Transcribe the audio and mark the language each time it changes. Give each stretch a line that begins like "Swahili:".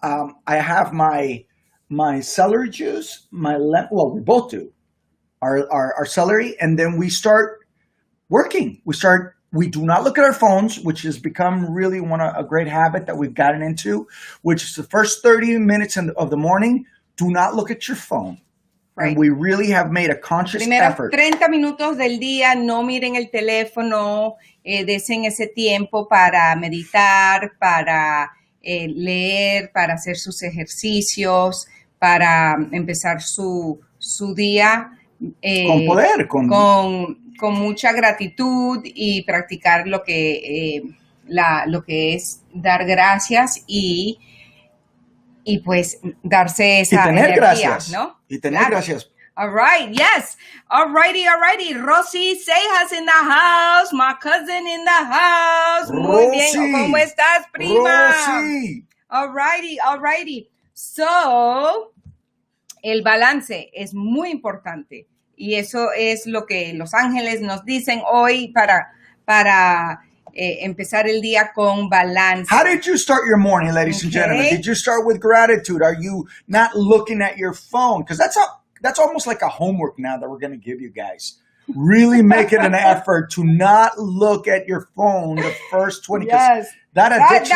English: I have my celery juice, we both do our celery, and then we start working. We do not look at our phones, which has become really a great habit that we've gotten into, which is the first 30 minutes of the morning. Do not look at your phone. Right. And we really have made a conscious effort.
Spanish: 30 minutos del día, no miren el teléfono, desen ese tiempo para meditar, para leer, para hacer sus ejercicios, para empezar su día. Con poder. Con mucha gratitud y practicar lo que es dar gracias y pues darse esa y tener energía, gracias, ¿no? Y tener gracias.
English: All right, yes. Alrighty. Rosy Cejas in the house. My cousin in the house.
Spanish: Muy bien. ¿Cómo estás, prima?
English: Rosy. Alrighty.
Spanish: So, el balance es muy importante. Y eso es lo que los ángeles nos dicen hoy para empezar el día con balance.
English: How did you start your morning, ladies and gentlemen? Did you start with gratitude? Are you not looking at your phone? Because that's almost like a homework now that we're going to give you guys. Really make it an effort to not look at your phone the first 20 minutes. Yes. That addiction